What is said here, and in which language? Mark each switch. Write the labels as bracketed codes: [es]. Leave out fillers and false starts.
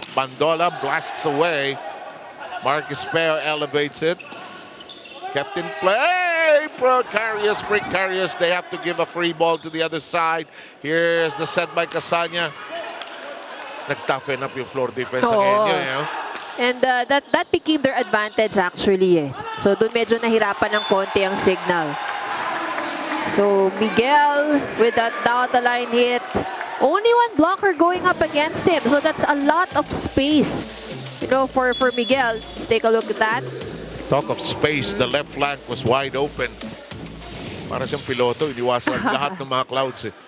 [en] Bandola blasts away. Marcus Pejo elevates it. Kept in play. Precarious. They have to give a free ball to the other side. Here's the set by Casanya. [tl] Nag-toughen up yung floor defense ng NU. [en] And that became their advantage actually. [tl] So doon medyo nahirapan ng konti ang Signal. [en] So Miguel with that down the line hit. Only one blocker going up against him. So that's a lot of space, for Miguel. Let's take a look at that. Talk of space, the left flank was wide open. [tl] Para siyang piloto, iniwasan lahat ng mga clouds.